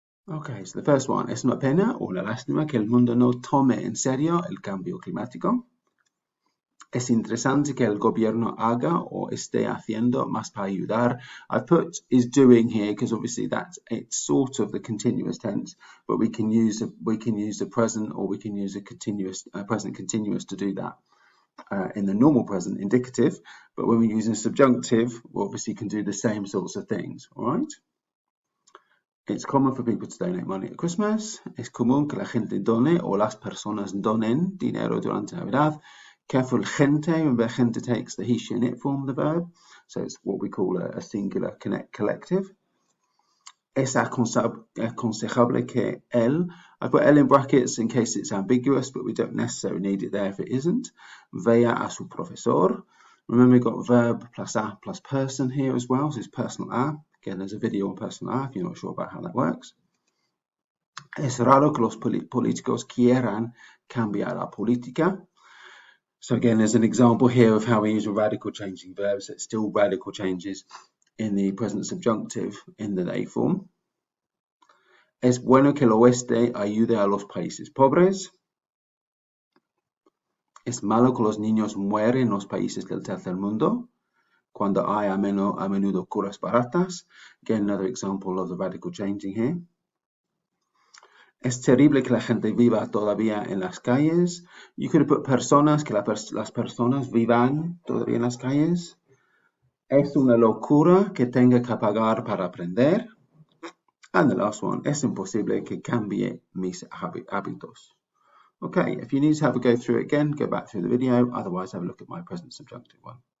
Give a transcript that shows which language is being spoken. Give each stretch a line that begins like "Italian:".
Spanish: Okay, so the first one, es una pena o una lástima que el mundo no tome en serio el cambio climático. Es interesante que el gobierno haga o esté haciendo más para ayudar.
English: I've put is doing here because obviously it's sort of the continuous tense, but we can use the present, or we can use a continuous present continuous to do that. In the normal present indicative, but when we're using subjunctive, we obviously can do the same sorts of things, all right? It's common for people to donate money at Christmas.
Spanish: Es común que la gente done o las personas donen dinero durante Navidad.
English: Careful gente, remember gente takes the he, she, and it form of the verb, so it's what we call a singular collective.
Spanish: Es aconsejable que él,
English: I put L in brackets in case it's ambiguous, but we don't necessarily need it there if it isn't.
Spanish: Vea a su profesor.
English: Remember, we've got verb plus a plus person here as well, so it's personal a. Again, there's a video on personal a if you're not sure about how that works.
Spanish: Es raro que los políticos quieran cambiar la política.
English: So again, there's an example here of how we use radical changing verbs. It's still radical changes in the present subjunctive in the they form.
Spanish: Es bueno que el oeste ayude a los países pobres. Es malo que los niños mueren en los países del tercer mundo cuando hay a menudo curas baratas.
English: Again, another example of the radical changing here.
Spanish: Es terrible que la gente viva todavía en las calles.
English: You could have put
Spanish: personas, que las personas vivan todavía en las calles. Es una locura que tenga que pagar para aprender.
English: And the last one,
Spanish: es imposible que cambie mis hábitos.
English: Okay, if you need to have a go through it again, go back through the video. Otherwise, have a look at my present subjunctive one.